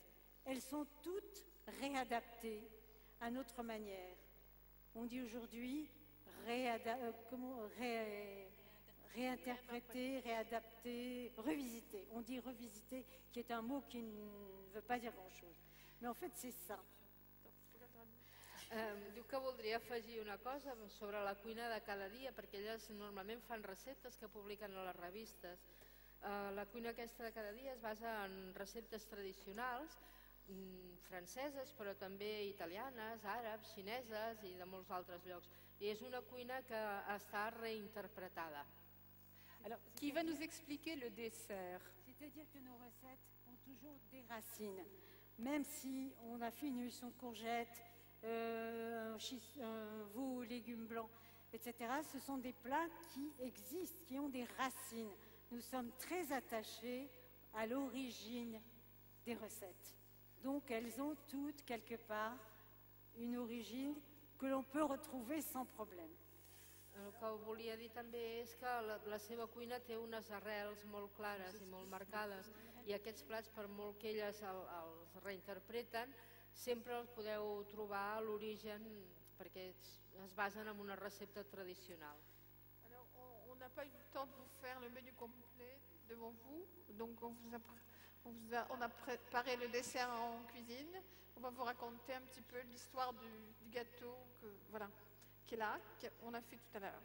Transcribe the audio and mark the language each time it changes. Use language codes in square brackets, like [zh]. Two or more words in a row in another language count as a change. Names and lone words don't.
[fr] Elles sont toutes réadaptées à notre manière. On dit aujourd'hui réinterpréter, réadapter, revisiter. On dit revisiter, qui est un mot qui ne veut pas dire grand-chose. Mais en fait, c'est ça. [ca] Diu que voldria afegir una cosa sobre la cuina de cada dia, perquè elles normalment fan receptes que publiquen a les revistes. La cuina aquesta de cada dia es basa en receptes tradicionals, franceses, però també italianes, àrabs, xineses i de molts altres llocs. I és una cuina que està reinterpretada. [fr] Alors, qui va nous expliquer le dessert? C'est-à-dire que nos recettes ont toujours des racines. Même si on a fait une émulsion de courgettes, un veau aux légumes blancs, etc., ce sont des plats qui existent, qui ont des racines. Nous sommes très attachés à l'origine des recettes. Donc elles ont toutes, quelque part, une origine que l'on peut retrouver sans problème. [ca] El que volia dir també és que la seva cuina té unes arrels molt clares i molt marcades i aquests plats, per molt que elles els reinterpreten, sempre els podeu trobar a l'origen perquè es basen en una recepta tradicional. [fr] Alors, on n'a pas eu le temps de vous faire le menu complet devant vous, donc on a préparé le dessert en cuisine. On va vous raconter un petit peu l'histoire du gâteau qui est là, qu'on a fait tout à l'heure.